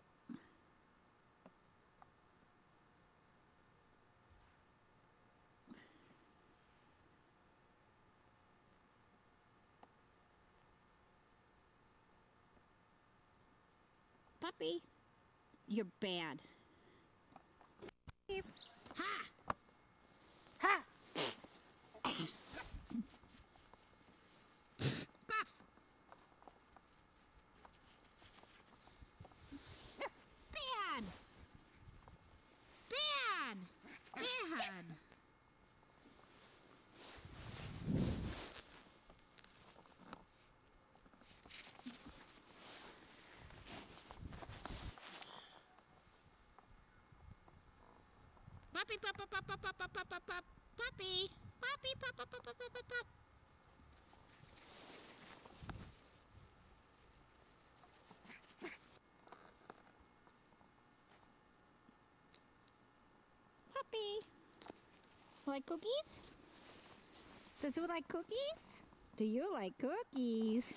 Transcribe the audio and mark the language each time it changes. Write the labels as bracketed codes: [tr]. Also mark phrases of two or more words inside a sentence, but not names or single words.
[en] Puppy, you're bad. Ha! Ha! Puff! Bad! Bad! Bad! Puppy, pop, pop, pop, pop, pop, pop, pop, pop, puppy, puppy, pop, pop, pop, pop, pop, pop, pop. Puppy, like cookies? Does you like cookies? Do you like cookies?